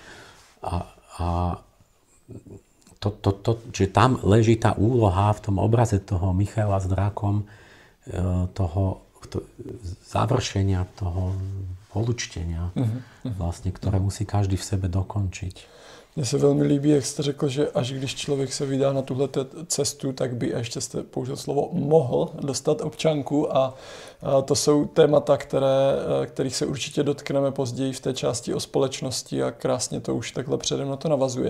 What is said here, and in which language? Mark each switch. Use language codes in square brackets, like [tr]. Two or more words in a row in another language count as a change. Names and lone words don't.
[sk] Čiže tam leží tá úloha v tom obraze toho Michaela s drakom, toho završenia, toho polučtenia, vlastne, ktoré musí každý v sebe dokončiť. [cs] Mně se velmi líbí, jak jste řekl, že až když člověk se vydá na tuhle cestu, tak by, ještě jste použil slovo, mohl dostat občanku a to jsou témata, kterých se určitě dotkneme později v té části o společnosti a krásně to už takhle předem na to navazuje.